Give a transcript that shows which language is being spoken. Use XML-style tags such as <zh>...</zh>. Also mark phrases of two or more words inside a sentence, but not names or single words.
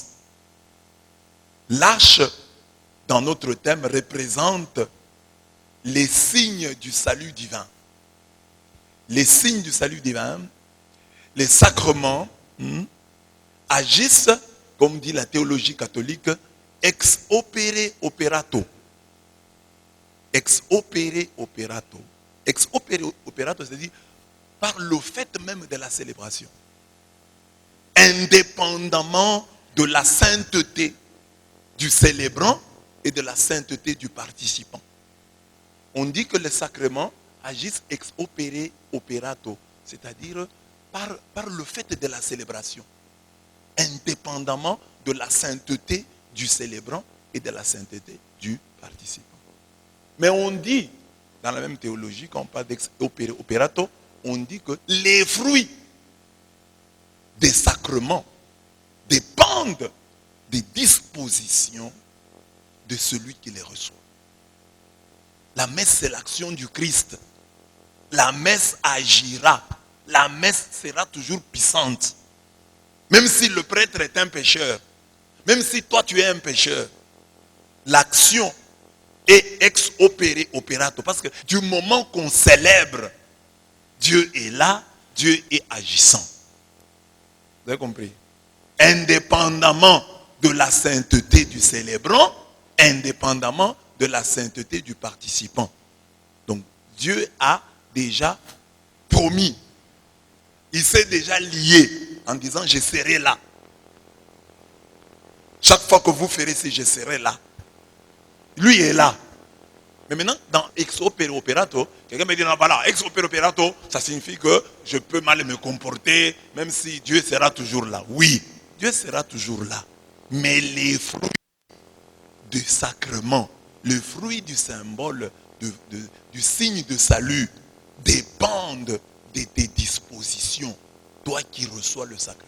<fr>L'arche, dans notre thème, représente les signes du salut divin. Les signes du salut divin, les sacrements agissent, comme dit la théologie catholique,</fr> <la>ex opere operato. Ex opere operato. Ex opere operato,</la> <fr>c'est-à-dire par le fait même de la célébration. Indépendamment de la sainteté du célébrant et de la sainteté du participant. On dit que les sacrements agissent</fr> <la>ex opere operato,</la> <fr>c'est-à-dire par le fait de la célébration, indépendamment de la sainteté du célébrant et de la sainteté du participant. Mais on dit, dans la même théologie, quand on parle d'</fr> <la>ex opere operato,</la> <fr>on dit que les fruits des sacrements dépendent des dispositions de celui qui les reçoit. La messe, c'est l'action du Christ. La messe agira. La messe sera toujours puissante. Même si le prêtre est un pécheur, même si toi tu es un pécheur, l'action est</fr> <la>ex opere operato.</la> <fr>Parce que du moment qu'on célèbre, Dieu est là, Dieu est agissant. Vous avez compris? Indépendamment de la sainteté du célébrant, indépendamment de la sainteté du participant. Donc Dieu a déjà promis. Il s'est déjà lié en disant je serai là. Chaque fois que vous ferez ci, je serai là. Lui est là. Mais maintenant, dans</fr> <la>ex opere operato,</la> <fr>quelqu'un me dit non, voilà,</fr> <la>ex opere operato,</la> <fr>ça signifie que je peux mal me comporter, même si Dieu sera toujours là. Oui, Dieu sera toujours là. Mais les fruits du sacrement, le fruit du symbole, du signe de salut, dépendent de tes dispositions, toi qui reçois le sacrement.</fr>